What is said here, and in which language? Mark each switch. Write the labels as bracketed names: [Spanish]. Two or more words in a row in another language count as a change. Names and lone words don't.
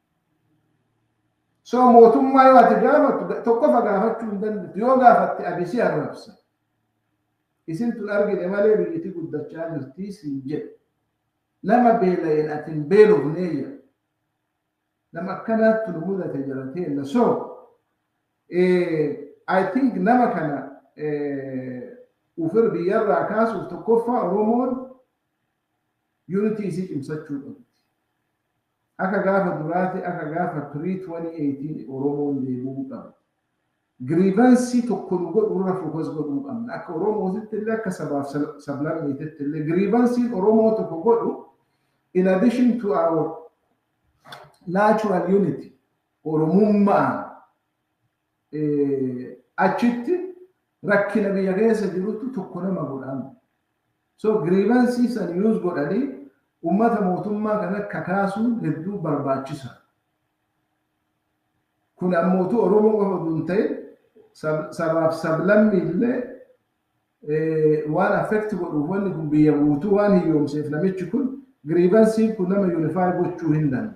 [Oromo] So mootummaa yoo ati gaafatu tokkofa gaafachuu hin dandeettu yoo gaafatte abisii arrabsa. Isin tun argine malee biyyatti guddachaa jirti siin jedhe. Nama beela'een ati hin beelofneeyya. Nama akkanaatti nu mudate jiraateenna. [English] So I think [Oromo] nama kana ufir biyyarraa kaasuuf tokkoffaa Oromoon unity isii cimsachuu qabdi. Akka gaafa duraati akka gaafa pre-2018 Oromoon deemuu qabdi. Grievansii tokko nu godhurra fokas godhuu qabna. Akka Oromootitti illee akka sabaaf sablammeetitti illee grievansiin Oromoo tokko godhu [English] in addition to our natural unity [Oromo] Oromummaa achitti rakkina biyya keessa jirutti tokko nama godhamu. So grievansii san use godhanii ummata mootummaa kana kakaasuun hedduu barbaachisa. Kun ammootu Oromoo qofa osoo ta'in sabaaf sablammi illee waan affect godhuuf wanni kun biyya guutuu waan hiyyoomseef namichi kun grievansii kun nama unify gochuu hin danda'u.